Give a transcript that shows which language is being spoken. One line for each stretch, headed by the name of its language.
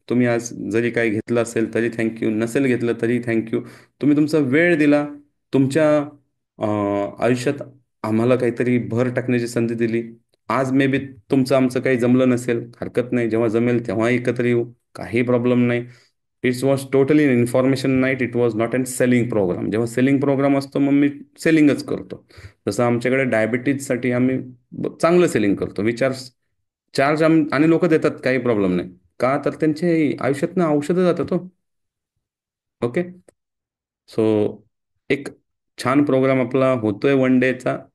Marathi: तुम्ही आज जरी काही घेतलं असेल तरी थँक्यू, नसेल घेतलं तरी थँक्यू. तुम्ही तुमचा वेळ दिला, तुमच्या आयुष्यात आम्हाला काहीतरी भर टाकण्याची संधी दिली. आज मे बी तुमचं आमचं काही जमलं नसेल, हरकत नाही, जेव्हा जमेल तेव्हा एकत्र येऊ, काही प्रॉब्लेम नाही.
English: It's was totally information night, it was not an selling programme.
Marathi: जेव्हा सेलिंग प्रोग्राम असतो मग मी सेलिंगच करतो. जसं आमच्याकडे डायबिटीजसाठी आम्ही चांगलं सेलिंग करतो. चार्ज आणि लोक देतात, काही प्रॉब्लेम नाही. का तर त्यांचे आयुष्यातनं औषधं जातात हो. ओके. सो एक छान प्रोग्राम आपला होतोय वन डेचा.